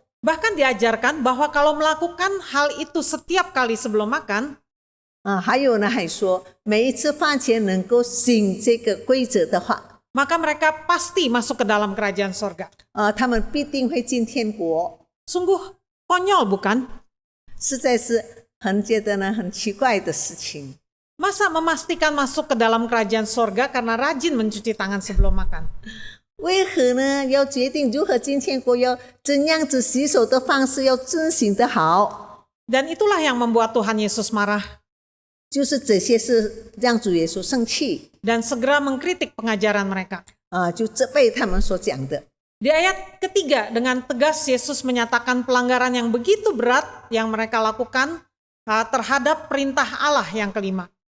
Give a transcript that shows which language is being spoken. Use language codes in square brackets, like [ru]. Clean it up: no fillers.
[id] Bahkan diajarkan bahwa kalau melakukan hal itu setiap kali sebelum makan, [zh] 还有呢，还说每一次饭前能够行这个规则的话， [id] maka mereka pasti masuk ke dalam kerajaan sorga. [zh] 他们必定会进天国。 [id] Sungguh konyol bukan? [zh] 实在是觉得呢很奇怪的事情。 [id] Masa memastikan masuk ke dalam kerajaan sorga karena rajin mencuci tangan sebelum makan? [zh] 为何呢？要决定如何进天国，要怎样子洗手的方式要遵行的好， [id] Dan itulah yang membuat Tuhan Yesus marah [zh] 就是这些是让主耶稣生气 [id] dan segera mengkritik pengajaran mereka. [zh] 就责备他们所讲的。 [id] Di ayat ketiga, dengan tegas Yesus menyatakan pelanggaran yang begitu berat yang mereka lakukan terhadap perintah Allah yang kelima.